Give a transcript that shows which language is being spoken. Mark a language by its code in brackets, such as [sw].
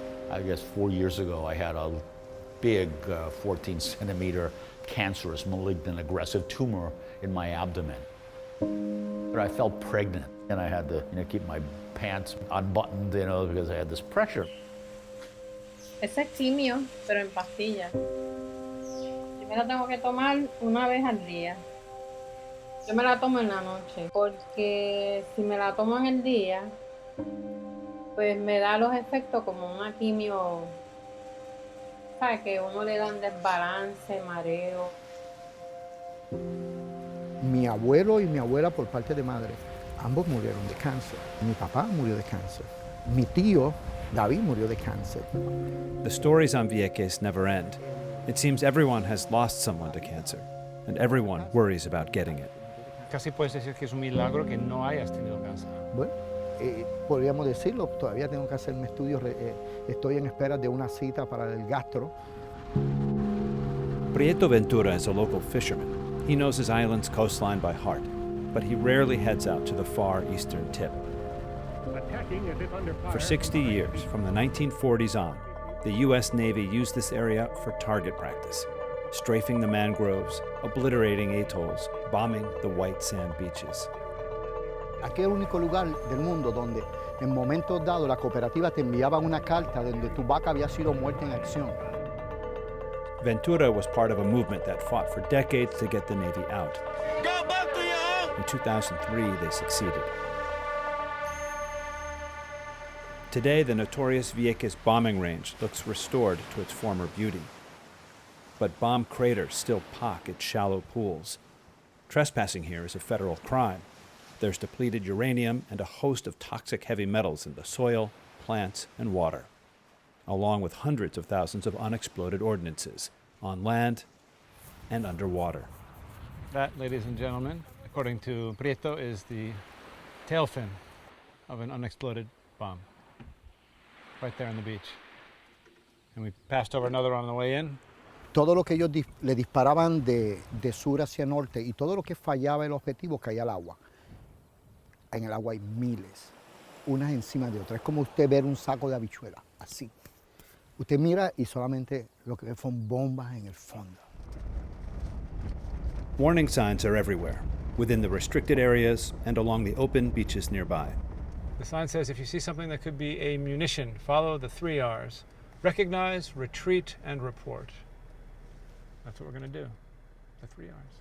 [en] I guess 4 years ago I had a big 14-centimeter cancerous, malignant, aggressive tumor in my abdomen. But I felt pregnant, and I had to keep my pants unbuttoned, because I had this pressure. [es] Ese es quimio, pero en pastillas. Yo me la tengo que tomar una vez al día. Yo me la tomo en la noche, porque si me la tomo en el día, pues me da los efectos como una quimio, ¿sabes? Que uno le dan desbalance, mareo. Mi abuelo y mi abuela por parte de madre, ambos murieron de cáncer. Mi papá murió de cáncer. Mi tío, David, murió de cáncer. [en] The stories on Vieques never end. It seems everyone has lost someone to cancer, and everyone worries about getting it. [es] Casi puedes decir que es un milagro que no hayas tenido cáncer. Bueno, podríamos decirlo, todavía tengo que hacerme estudios, estoy en espera de una cita para el gastro. [en] Prieto Ventura is a local fisherman. He knows his island's coastline by heart, but he rarely heads out to the far eastern tip. For 60 years, from the 1940s on, the U.S. Navy used this area for target practice, strafing the mangroves, obliterating atolls, bombing the white sand beaches. [es] Aquí es el único lugar del mundo donde en momentos dados la cooperativa te enviaba una carta donde tu vaca había sido muerta en acción. [en] Ventura was part of a movement that fought for decades to get the Navy out. In 2003, they succeeded. Today, the notorious Vieques bombing range looks restored to its former beauty. But bomb craters still pocket shallow pools. Trespassing here is a federal crime. There's depleted uranium and a host of toxic heavy metals in the soil, plants, and water, along with hundreds of thousands of unexploded ordnances on land and underwater. That, ladies and gentlemen, according to Prieto, is the tail fin of an unexploded bomb. Right there on the beach. And we passed over another on the way in. [es] Todo lo que ellos le disparaban de sur hacia norte y todo lo que fallaba el objetivo caía al agua. En el agua hay miles, unas encima de otras. Es como usted ver un saco de habichuelas, así. Usted mira y solamente lo que ve son bombas en el fondo. [en] Warning signs are everywhere, within the restricted areas and along the open beaches nearby. The sign says if you see something that could be a munition, follow the 3 R's. Recognize, retreat, and report. That's what we're going to do, the 3 R's.